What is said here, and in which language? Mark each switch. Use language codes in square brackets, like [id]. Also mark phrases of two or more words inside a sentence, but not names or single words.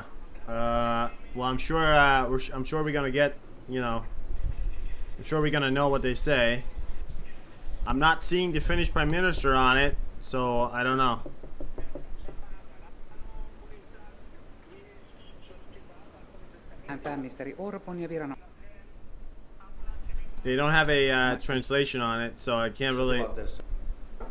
[en] Well, I'm sure we're gonna get, you know, I'm sure we're gonna know what they say. I'm not seeing the Finnish Prime Minister on it, so I don't know. [fi] Pääministeri Orpon ja [en] They don't have a translation on it, so I can't really.